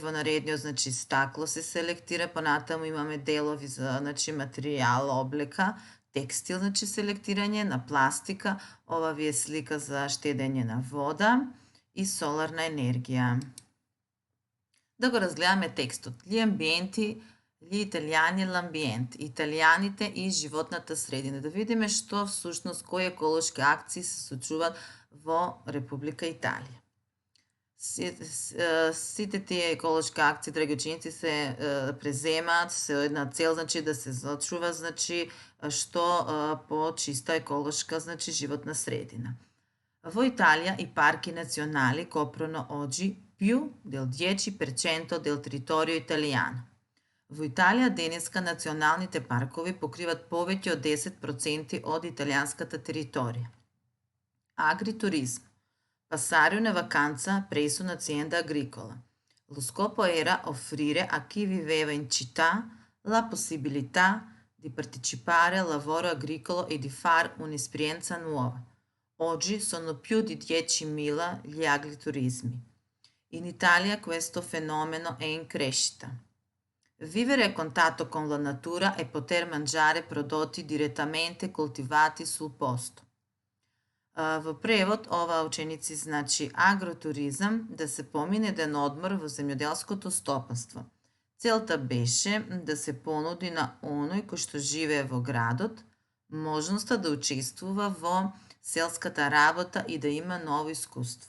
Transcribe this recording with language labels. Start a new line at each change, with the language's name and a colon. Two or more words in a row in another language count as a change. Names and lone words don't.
Macedonian: Во наредниот, значи, стакло се селектира, понатаму имаме делови за, значи, материјал, облека, текстил, значи селектирање, на пластика. Ова ви е слика за штедење на вода и соларна енергија. Да го разгледаме текстот.
Italian: Gli ambienti, gli italiani e l'ambiente.
Macedonian: Италијаните и животната средина. Да видиме што всушност кои еколошки акции се случуваат во Република Италија. Сите тие еколошки акции, драги ученици, се преземаат со една цел, значи да се зачува, значи, што по-чиста еколошка, значи, животна средина. Во Италија
Italian: i parchi nazionali coprono oggi più del 10% del territorio italiano.
Macedonian: Во Италија денеска националните паркови покриват повеќе од 10% од италијанската територија.
Italian: Agriturismo. Passare una vacanza presso un'azienda agricola. Lo scopo era offrire a chi viveva in città la possibilità di partecipare al lavoro agricolo e di fare un'esperienza nuova. Oggi sono più di 10.000 gli agriturismi. In Italia questo fenomeno è in crescita. Vivere a contatto con la natura e poter mangiare prodotti direttamente coltivati sul posto.
Macedonian: В превод ова ученици значи агротуризам, да се помине ден одмор во земјоделското стопанство. Целта беше да се понуди на оној кој што живее во градот можноста да учествува во селската работа и да има ново искуство.